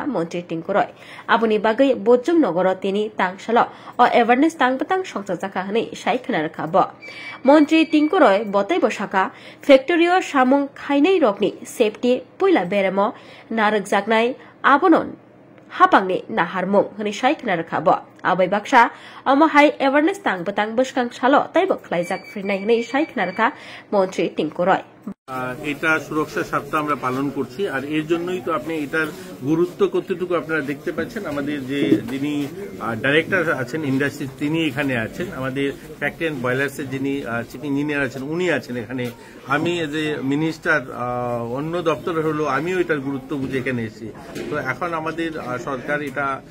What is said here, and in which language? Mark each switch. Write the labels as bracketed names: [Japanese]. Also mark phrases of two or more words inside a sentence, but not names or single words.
[Kok Borok] Montri Tingkoroi aboni bagai Bojjungnogor tini tangsalo o awareness tangbatang songta jakha hane sai khana rakha bo Montri Tingkoroi botai bo saka factory o samung khainai rokni safety puila beremo narak jaknai abonon hapangni naharmung hini sai khana rakha bo abai baksa amo hai awareness tangbatang boskang salo taibo khlaijak frinai hini sai khana rakha Montri Tingkoroi [Bangla] এটা সুরক্ষা সপ্তাহ আমরা পালন করছি আর এর জন্যই তো আপনি এটার গুরুত্ব কতটুকু আপনারা দেখতে পাচ্ছেন আমাদের যে যিনি ডাইরেক্টর আছেন ইন্ডাস্ট্রি তিনি এখানে আছেন আমাদের [English] factory and boilers [Bangla] যিনি [English] chief engineer [Bangla] আছেন উনি আছেন এখানে আমি যে মিনিস্টার অন্য দপ্তরে হলো আমিও এটার গুরুত্ব বুঝে এখানে এসেছি তো এখন আমাদের সরকার এটা